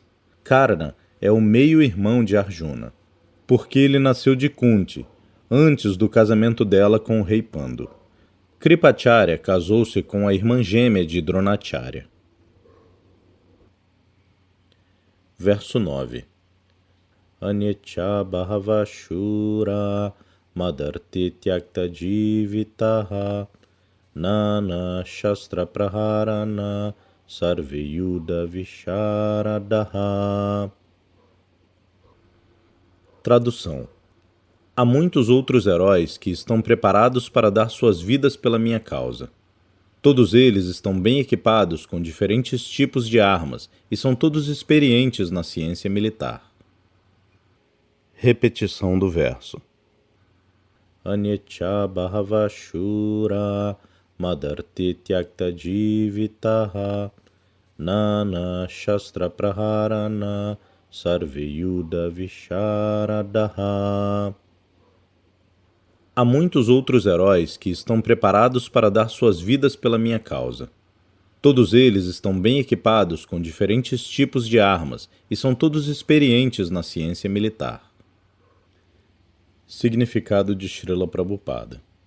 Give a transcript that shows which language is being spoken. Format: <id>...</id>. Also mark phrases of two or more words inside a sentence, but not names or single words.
<pt>Karna é o meio-irmão de Arjuna, porque ele nasceu de Kunti, antes do casamento dela com o rei Pandu. Kripacharya casou-se com a irmã gêmea de Dronacharya. Verso 9.</pt> <sa>अन्ये च बहवः शूरा मदर्थे त्यक्तजीविताः नाना शस्त्र प्रहरणाः सर्वे युद्धविशारदाः.</sa> <pt>Tradução. Há muitos outros heróis que estão preparados para dar suas vidas pela minha causa. Todos eles estão bem equipados com diferentes tipos de armas e são todos experientes na ciência militar. Repetição do verso.</pt> <sa>अन्ये च बहवः शूरा मदर्थे त्यक्तजीविताः नाना शस्त्र प्रहरणाः सर्वे युद्धविशारदाः.</sa> <pt>Há muitos outros heróis que estão preparados para dar suas vidas pela minha causa. Todos eles estão bem equipados com diferentes tipos de armas e são todos experientes na ciência militar. Significado de Srila Prabhupada.</pt>